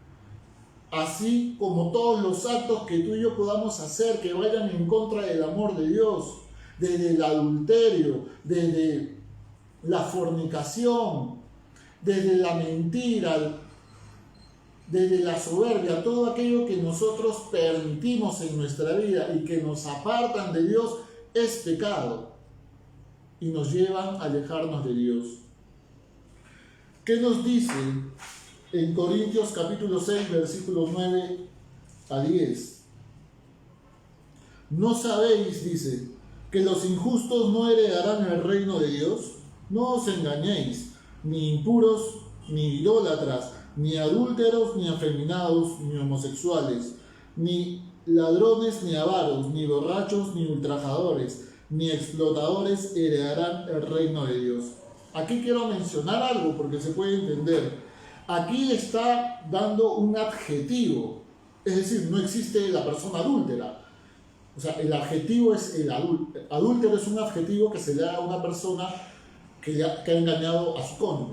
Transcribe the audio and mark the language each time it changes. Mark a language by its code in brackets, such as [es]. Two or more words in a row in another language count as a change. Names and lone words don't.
[es] Así como todos los actos que tú y yo podamos hacer que vayan en contra del amor de Dios, desde el adulterio, desde la fornicación, desde la mentira, desde la soberbia, todo aquello que nosotros permitimos en nuestra vida y que nos apartan de Dios es pecado y nos llevan a alejarnos de Dios. ¿Qué nos dice en Corintios capítulo 6, versículos 9 a 10? No sabéis, dice, que los injustos no heredarán el reino de Dios. No os engañéis, ni impuros, ni idólatras, ni adúlteros, ni afeminados, ni homosexuales, ni ladrones, ni avaros, ni borrachos, ni ultrajadores, ni explotadores heredarán el reino de Dios. Aquí quiero mencionar algo porque se puede entender. Aquí está dando un adjetivo, es decir, no existe la persona adúltera. O sea, el adjetivo es el adúltero. Adúltero es un adjetivo que se le da a una persona que ha engañado a su cónyuge.